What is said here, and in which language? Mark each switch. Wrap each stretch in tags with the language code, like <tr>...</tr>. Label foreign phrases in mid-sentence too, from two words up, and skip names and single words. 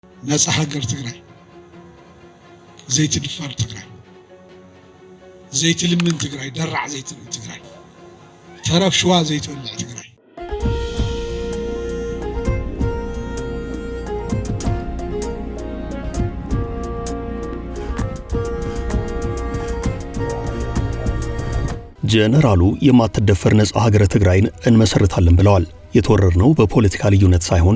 <ti>ነፃ ሀገር ትግራይ ዘይትድፈር ትግራይ ዘይትልምን ትግራይ ደራዕ ዘይትልምን ትግራይ ተረፍ ሸዋ ዘይትወልዕ ትግራይ</ti> <am>ጀነራሉ የማትደፈር ነፃ ሀገር ትግራይን እንመሰርታለን ብለዋል። የተወረርነው በፖለቲካ ልዩነት ሳይሆን</am>